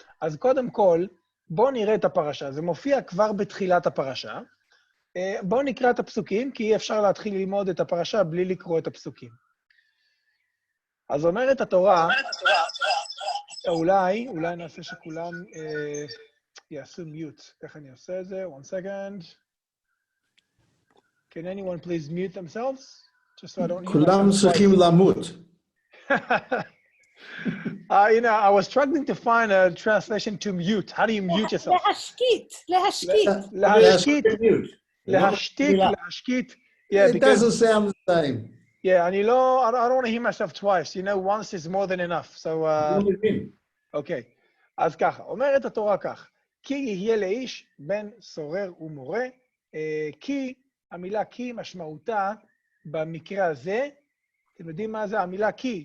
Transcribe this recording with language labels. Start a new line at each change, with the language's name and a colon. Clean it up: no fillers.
Hebrew: אז קודם כל, בואו נראה את הפרשה. זה מופיע כבר בתחילת הפרשה. בואו נקרא את הפסוקים, כי אי אפשר להתחיל ללמוד את הפרשה בלי לקרוא את הפסוקים. אז אומרת התורה, אולי נעשה שכולם יעשו מיוט. איך אני עושה את זה?
English: One second. Can anyone please mute themselves? Just so I don't hear myself.
Hebrew: כולם צריכים למות.
English: You know, I was struggling to find a translation to mute. How do you mute yourself?
Hebrew: להשקיט. להשקיט, להשתיק,
English: Yeah.
Hebrew: להשקיט.
English: Yeah, It because doesn't sound the same. yeah, I don't want to hear myself twice. You know, once is more than enough. So, אוקיי.
Hebrew: אז ככה, אומרת התורה כך, כי יהיה לאיש בן סורר ומורה, כי, המילה כי משמעותה במקרה הזה, אתם יודעים מה זה המילה כי?